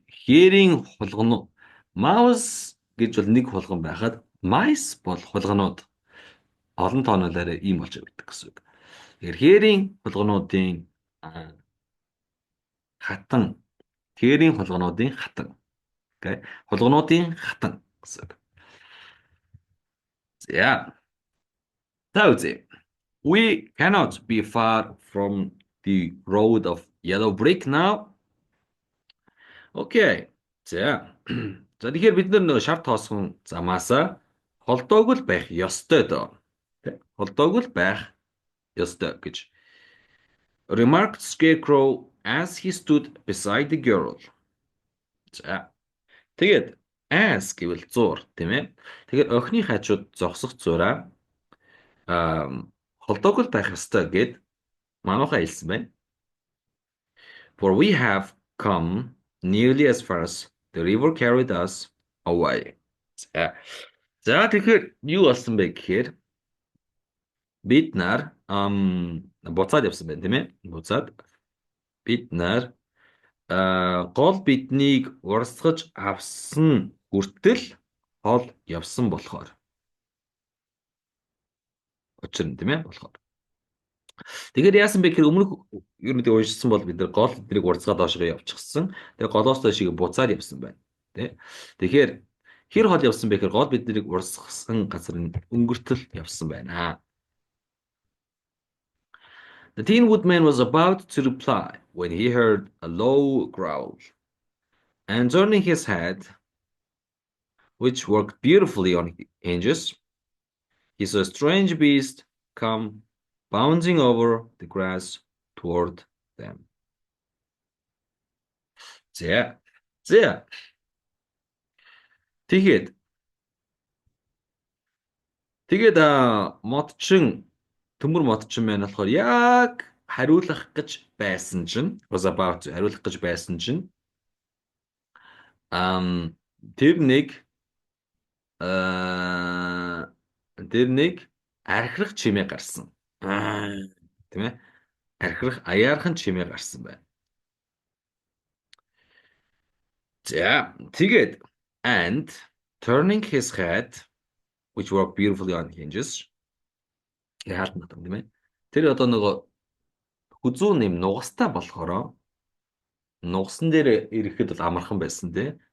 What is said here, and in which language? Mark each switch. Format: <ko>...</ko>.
<mn>Хээрийн хулган mouse гэж бол нэг хулган байхад mice бол хулганууд олон тоонолоор ийм болж байдаг гэсэн үг. Тэгэхээр хээрийн хулгануудын хатан хээрийн хулгануудын хатан. Окей. Хулгануудын хатан гэсэн үг. За.</mn> <en>So we cannot be far from the road of yellow brick now.</en> <mn>Окей. За. За тэгэхээр бид нар шар тоосхон замаасаа холдоогүй л байх ёстой доо. Холдоогүй л байх ёстой гэж</mn> <en>remarked Scarecrow as he stood beside the girl.</en> <mn>За. Тэгээд as гэвэл зур тийм ээ. Тэгэхээр охины хажууд зогсох зураа холдоогүй л байх ёстой гэд манайхаа хэлсэн байна.</mn> <en>For we have come nearly as far as the river carried us away.</en> <mn>За тэгэхээр юу болсон бэ гэхээр бид нар буцаад явсан байна тийм ээ. Буцаад бид нар гол биднийг урсгаж авсан хүртэл хол явсан болохоор. Учир нь тийм ээ болохоор. Тэгэхээр яасан бэ гэхээр өмнөх ер нь уншсан бол бид нар гол биднийг урсгаад доошоо явчихсан. Тэгээ голоос доошоо буцаад явсан байна. Тэ. Тэгэхээр хэр хол явсан бэ гэхээр гол биднийг урсгасан газар нь өнгөртөл явсан байна.</mn> <en>The Tin Woodman was about to reply when he heard a low growl. And turning his head, which worked beautifully on hinges, he saw a strange beast come bounding over the grass toward them.</en> <mn>За. Тэгээд төмөр модчин маань болохоор яг хариулах гэж байсан чинь</mn> <en>was about to</en> <mn>хариулах гэж байсан чинь тэр нэг архирах чимээ гарсан. Тийм ээ. Архирах аяархан чимээ гарсан байна. За, тэгээд</mn> <en>and turning his head which worked beautifully on hinges.</en> <mn>Яалт нь тийм ээ. Тэр одоо нөгөө хүзүү нэм нугастай болохоро нугасан дээр ирэхэд бол амархан байсан тий.</mn>